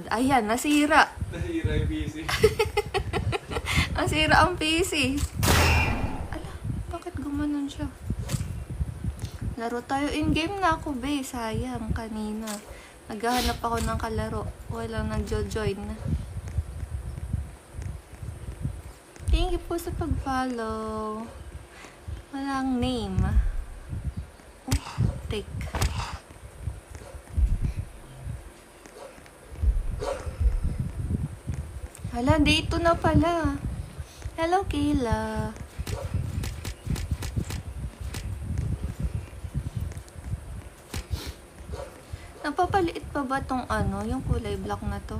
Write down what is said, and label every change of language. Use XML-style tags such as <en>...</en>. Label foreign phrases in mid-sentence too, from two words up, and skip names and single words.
<tl>Ayan, nasira. Nasira yung PC. Nasira ang PC. Ala, bakit gumanon siya? Laro tayo. In-game na ako, be. Sayang, kanina. Naghahanap ako ng kalaro. Walang nagjo-join na.</tl> <en>Thank you</en> <tl>po sa pag-follow. Walang name. Oh, take. Hala, dito na pala. Hello, Kayla. Napapaliit pa ba tong yung kulay black na to?</tl>